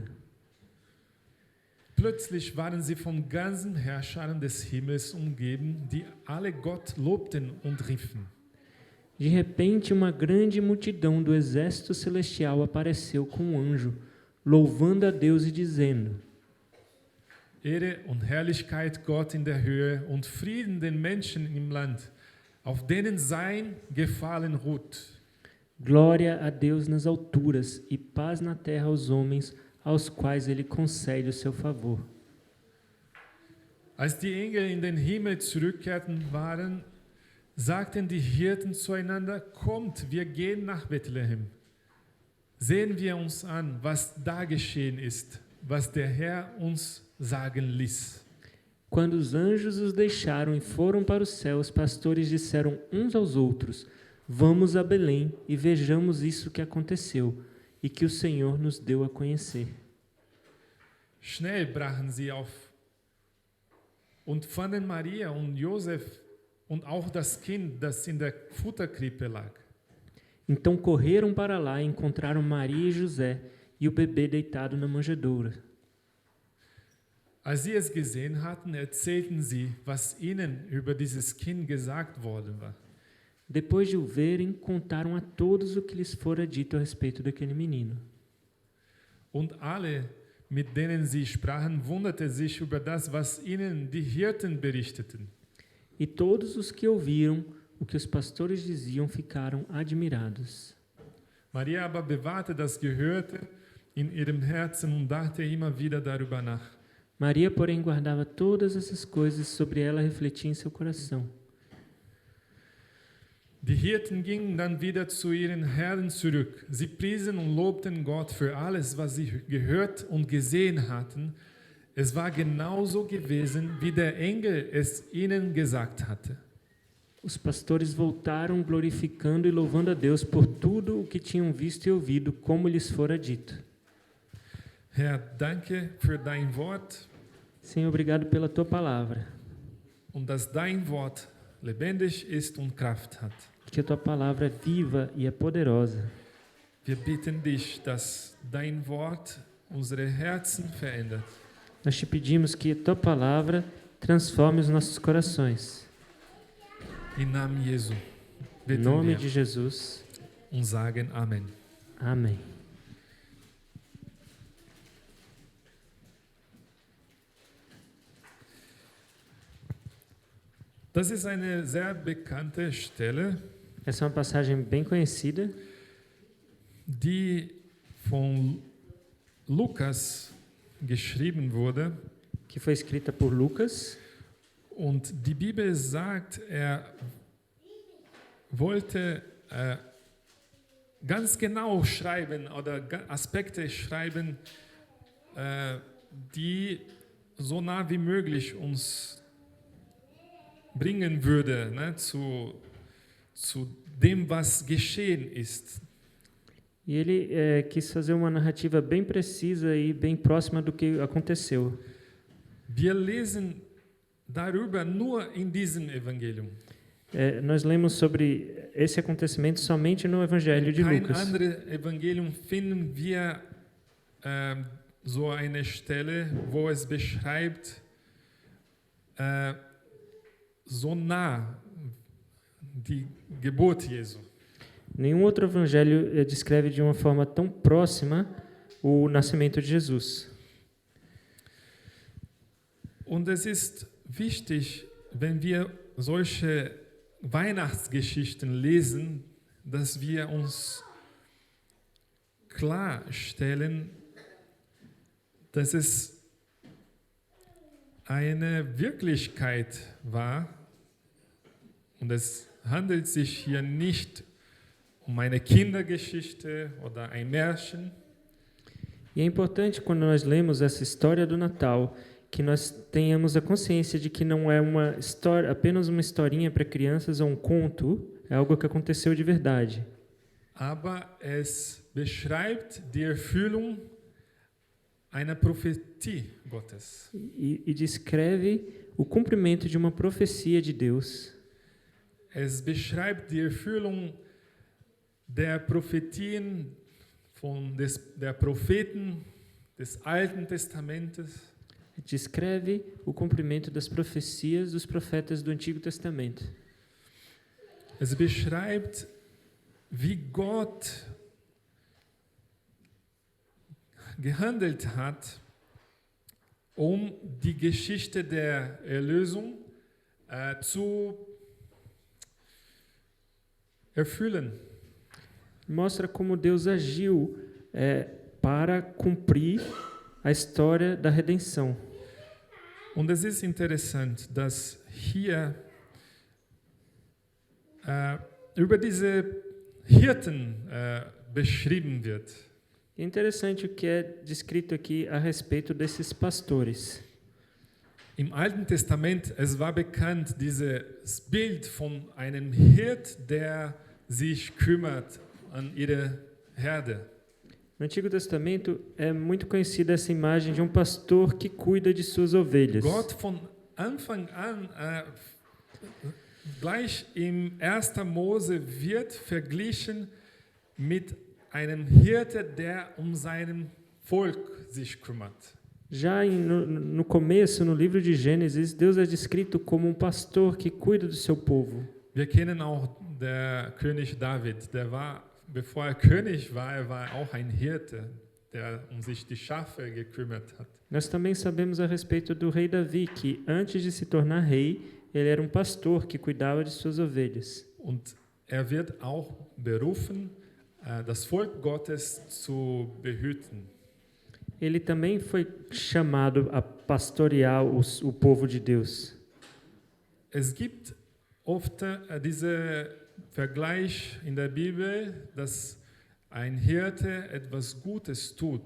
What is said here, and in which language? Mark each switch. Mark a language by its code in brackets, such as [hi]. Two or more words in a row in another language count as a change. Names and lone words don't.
[de] Plötzlich waren sie von ganzen Herrschern des Himmels umgeben, die alle Gott lobten und riefen. [pt] De repente, uma grande multidão do exército celestial apareceu com um anjo, louvando a Deus e dizendo: [de] Ehre und Herrlichkeit Gott in der Höhe und Frieden den Menschen im Land, auf denen sein Gefallen ruht. [pt] Glória a Deus nas alturas e paz na terra aos homens, aos quais ele concede o seu favor. [de] Als die Engel in den Himmel zurückkehrten waren, sagten die Hirten zueinander, kommt, wir gehen nach Bethlehem. Sehen wir uns an, was da geschehen ist, was der Herr uns sagen ließ. [pt] Quando os anjos os deixaram e foram para o céu, os pastores disseram uns aos outros: vamos a Belém e vejamos isso que aconteceu e que o Senhor nos deu a conhecer. [de] Schnell brachen sie auf und fanden Maria und Josef und auch das Kind, das in der Futterkrippe lag. [pt] Então correram para lá e encontraram Maria e José e o bebê deitado na manjedoura. [de] Als sie es gesehen hatten, erzählten sie, was ihnen über dieses Kind gesagt worden war. [pt] Depois de o verem, contaram a todos o que lhes fora dito a respeito daquele menino. [de] Und alle, mit denen sie sprachen, wunderten sich über das, was ihnen die Hirten berichteten. [pt] E todos os que ouviram o que os pastores diziam ficaram admirados. [de] Maria aber bewahrte das Gehörte in ihrem Herzen und dachte immer wieder darüber nach. [pt] Maria, porém, guardava todas essas coisas, sobre ela refletia em seu coração. [de] Die Hirten gingen dann wieder zu ihren Herren zurück. Sie priesen und lobten Gott für alles, was sie gehört und gesehen hatten. Es war genauso gewesen, wie der Engel es ihnen gesagt hatte. [pt] Os pastores voltaram glorificando e louvando a Deus por tudo o que tinham visto e ouvido, como lhes fora dito. [de] Herr, danke für dein Wort [pt] Senhor, obrigado pela tua palavra. [de] und dass dein Wort lebendig ist und Kraft hat. [pt] Que a tua palavra é viva e é poderosa. [de] Wir bitten dich, dass dein Wort unsere Herzen verändert. [pt] Nós te pedimos que a tua palavra transforme os nossos corações. [de] Im Namen Jesu [pt] Em [de] bitten [pt] nome [de] wir [pt] de Jesus. [de] und sagen Amen. [pt] Amém. [de] Das ist eine sehr bekannte Stelle, [pt] Essa é uma passagem bem conhecida, [de] die von Lukas geschrieben wurde. [pt] que foi escrita por Lucas. [de] Und die Bibel sagt, er wollte ganz genau schreiben oder Aspekte schreiben, die so nah wie möglich uns bringen würde, ne, zu dem, was geschehen ist. [pt] E ele quis fazer uma narrativa bem precisa e bem próxima do que aconteceu. [de] Wir lesen darüber nur in diesem Evangelium. [pt] Nós lemos sobre esse acontecimento somente no Evangelho de [de] Kein [pt] Lucas. [de] anderes Evangelium finden wir so eine Stelle, wo es beschreibt, so nah die Geburt Jesu. [pt] Nenhum outro evangelho descreve de uma forma tão próxima o nascimento de Jesus. [de] Und es ist wichtig, wenn wir solche Weihnachtsgeschichten lesen, dass wir uns klarstellen, dass es eine Wirklichkeit war und es handelt sich hier nicht um eine Kindergeschichte oder ein Märchen, [pt] E é importante, quando nós lemos essa história do Natal, que nós tenhamos a consciência de que não é uma história, apenas uma historinha para crianças ou um conto, é algo que aconteceu de verdade. [de] aber es beschreibt die Erfüllung einer Prophetie Gottes. [pt] E descreve o cumprimento de uma profecia de Deus. [de] Es beschreibt die Erfüllung der Prophetien der Propheten des Alten Testamentes. [pt] Descreve o cumprimento das profecias dos profetas do Antigo Testamento. [de] Es beschreibt, wie Gott gehandelt hat, um die Geschichte der Erlösung zu erfüllen. [pt] Mostra como Deus agiu para cumprir a história da redenção. [de] Und es ist interessant, dass hier über diese Hirten beschrieben wird. [pt] É interessante o que é descrito aqui a respeito desses pastores. [de] Im Alten Testament, es war bekannt, dieses Bild von einem Hirt, der sich kümmert an ihre Herde. [pt] No Antigo Testamento é muito conhecida essa imagem de um pastor que cuida de suas ovelhas. [de] Gott von Anfang an, gleich im 1. Mose, wird verglichen mit einem Hirte, der sein Volk sich kümmert. [pt] Já no começo, no livro de Gênesis, Deus é descrito como um pastor que cuida do seu povo. [de] Wir kennen auch der König David, bevor er König war, er war auch ein Hirte, der sich die Schafe gekümmert hat. [pt] Nós também sabemos a respeito do rei Davi, que antes de se tornar rei, ele era um pastor que cuidava de suas ovelhas. [de] Und er wird auch berufen, das Volk Gottes zu behüten. [pt] Ele também foi chamado a pastorear o povo de Deus. [de] Es gibt oft diesen Vergleich in der Bibel, dass ein Hirte etwas Gutes tut.